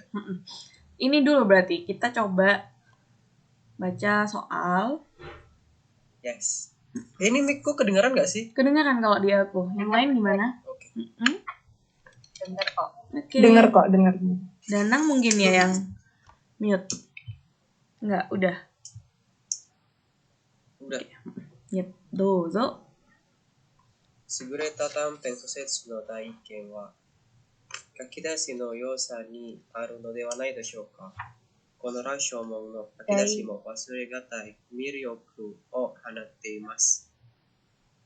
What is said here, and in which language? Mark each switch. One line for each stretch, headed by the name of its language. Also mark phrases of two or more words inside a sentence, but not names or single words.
Indonesian: Ini dulu berarti kita coba baca soal. Yes. Ini mic-ku kedengaran nggak sih? Kedengaran kalau di aku. Yang lain gimana? Oke. Dengar kok. Okay. Dengar. Danang mungkin ya yang mute. Enggak, udah. Yep, dozo.
Japanese: 優れた短編と説の第一件は書き出しの要素にあるのではないでしょうか。このラションの書き出しも忘れがたい魅力を放っています。